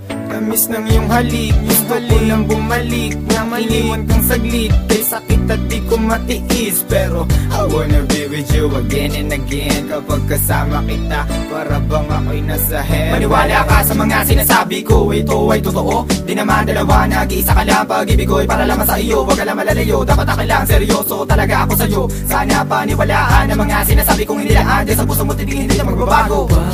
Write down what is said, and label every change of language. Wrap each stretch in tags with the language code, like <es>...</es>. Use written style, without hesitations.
<tl>Tamis ng iyong halik, gusto ko lang bumalik na maliwan kang saglit, kay sakit at di ko matiis.</tl> <en>Pero I wanna be with you again and again.</en> <tl>Kapag kasama kita, para bang ako'y nasa heaven. Maniwala ka sa mga sinasabi ko, ito ay totoo. Di naman dalawa, nag-iisa ka lang. Pag-ibig ko'y para lamang sa iyo, wag ka lang malalayo. Dapat akin lang, seryoso talaga ako sa'yo. Sana paniwalaan ang mga sinasabi kong hindi lang andyan sa puso mo, titigin hindi na magbabago.</tl>